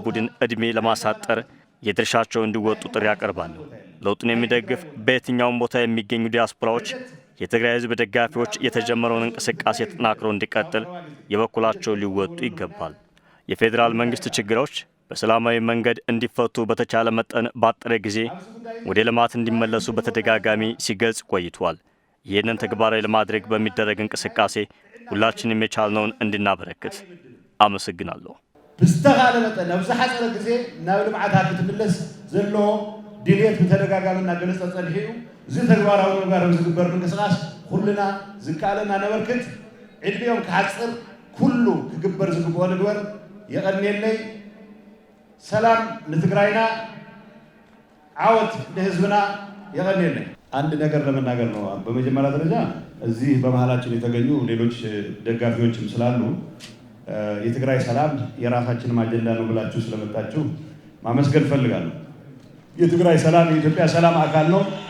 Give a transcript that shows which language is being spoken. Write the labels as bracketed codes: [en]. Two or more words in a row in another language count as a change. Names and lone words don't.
[am] ቡድን ዕድሜ ለማሳጠር የድርሻቸው እንዲወጡ ጥሪ ያቀርባለሁ። ለውጡን የሚደግፍ በየትኛውም ቦታ የሚገኙ ዲያስፖራዎች የትግራይ ህዝብ ደጋፊዎች የተጀመረውን እንቅስቃሴ ተጠናክሮ እንዲቀጥል የበኩላቸው ሊወጡ ይገባል። የፌዴራል መንግስት ችግሮች በሰላማዊ መንገድ እንዲፈቱ በተቻለ መጠን ባጠረ ጊዜ ወደ ልማት እንዲመለሱ በተደጋጋሚ ሲገልጽ ቆይቷል። ይህንን ተግባራዊ ለማድረግ በሚደረግ እንቅስቃሴ ሁላችንም የቻልነውን እንድናበረክት አመሰግናለሁ። [ti] ብስተኻለ መጠን ኣብ ዝሓፀረ ግዜ ናብ ልምዓት ክትምለስ ዘሎ ድሌት ብተደጋጋሚና ገለጸ ጸንሒኡ እዚ ተግባራዊ ምግባር ዝግበር ምንቅስቃስ ኩልና ዝከኣለና ነበርክት ዕድሜኦም ክሓፅር ኩሉ ክግበር ዝግብኦ ንግበር የቀድሜለይ ሰላም ንትግራይና ዓወት ለህዝብና የቀድሜለይ። [am] አንድ ነገር ለመናገር ነው። በመጀመሪያ ደረጃ እዚህ በመሃላችን የተገኙ ሌሎች ደጋፊዎችም ስላሉ የትግራይ ሰላም የራሳችን አጀንዳ ነው ብላችሁ ስለመጣችሁ ማመስገን ፈልጋለሁ። የትግራይ ሰላም የኢትዮጵያ ሰላም አካል ነው።